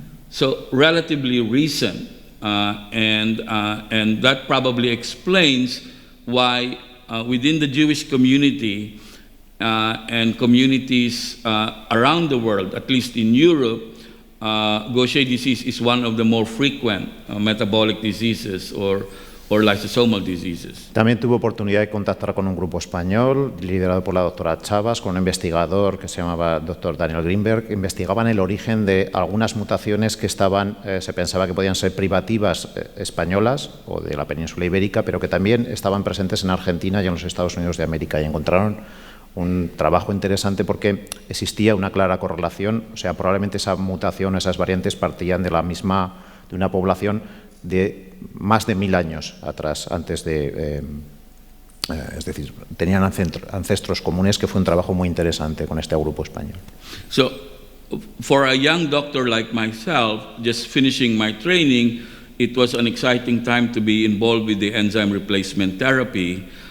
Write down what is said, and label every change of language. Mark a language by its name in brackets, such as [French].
[English] So relatively recent, and that probably explains why within the Jewish community and communities around the world, at least in Europe, Gaucher disease is one of the more frequent metabolic diseases or lysosomal diseases. [Spanish] También tuve oportunidad de contactar con un grupo español liderado por la doctora Chavas, con un investigador que se llamaba doctor Daniel Greenberg, que investigaban el origen de algunas mutaciones que estaban, se pensaba que podían ser privativas españolas o de la península ibérica, pero que también estaban presentes en Argentina y en los Estados Unidos de América, y encontraron un trabajo interesante porque existía una clara correlación, o sea, probablemente esa mutación, esas variantes partían de una población de más de 1000 años atrás, antes de, es decir, tenían ancestros comunes, que fue un trabajo muy interesante con este grupo español. [English] So, for a young doctor like myself, just finishing my training, it was an exciting time to be involved with the enzyme replacement therapy.